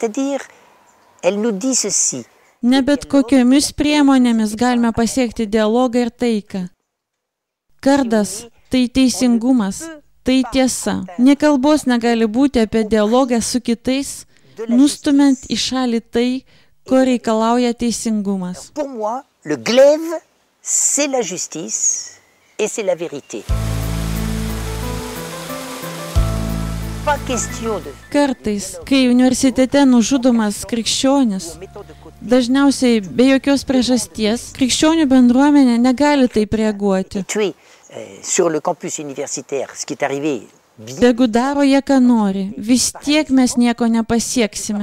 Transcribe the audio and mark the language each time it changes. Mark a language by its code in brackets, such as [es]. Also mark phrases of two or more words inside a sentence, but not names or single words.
[lt] Ne bet kokiomis priemonėmis galime pasiekti dialogą ir taiką. Kardas – tai teisingumas, tai tiesa. Nė kalbos negali būti apie dialogą su kitais, nustumiant į šalį tai, ko reikalauja teisingumas. [fr] Le glaive, c'est la justice et c'est la vérité. [lt] Kartais, kai universitete nužudomas krikščionis, dažniausiai be jokios priežasties, krikščionių bendruomenė negali taip reaguoti. Tegu daro jie, ką nori, vis tiek mes nieko nepasieksime.